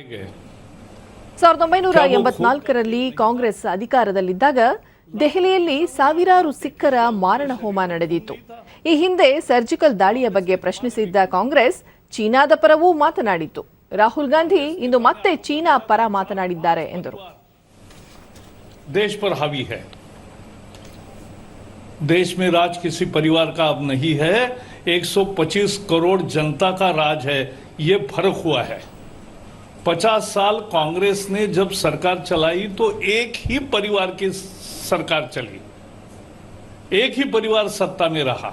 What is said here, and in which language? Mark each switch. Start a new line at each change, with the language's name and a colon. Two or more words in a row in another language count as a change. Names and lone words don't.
Kannada: 1984ರಲ್ಲಿ ಕಾಂಗ್ರೆಸ್ ಅಧಿಕಾರದಲ್ಲಿದ್ದಾಗ ದೆಹಲಿಯಲ್ಲಿ ಸಾವಿರಾರು ಸಿಖ್ಖರ ಮಾರಣ ಹೋಮ ನಡೆದಿತ್ತು. ಈ ಹಿಂದೆ ಸರ್ಜಿಕಲ್ ದಾಳಿಯ ಬಗ್ಗೆ ಪ್ರಶ್ನಿಸಿದ್ದ ಕಾಂಗ್ರೆಸ್ ಚೀನಾದ ಪರವೂ ಮಾತನಾಡಿತ್ತು. ರಾಹುಲ್ ಗಾಂಧಿ ಇಂದು ಮತ್ತೆ ಚೀನಾ ಪರ ಮಾತನಾಡಿದ್ದಾರೆ ಎಂದರು.
Hindi: देश पर हावी है, देश में राज किसी परिवार का अब नहीं है, 125 करोड़ जनता का राज है. ये फर्क हुआ है. 50 साल कांग्रेस ने जब सरकार चलाई तो एक ही परिवार की सरकार चली, एक ही परिवार सत्ता में रहा.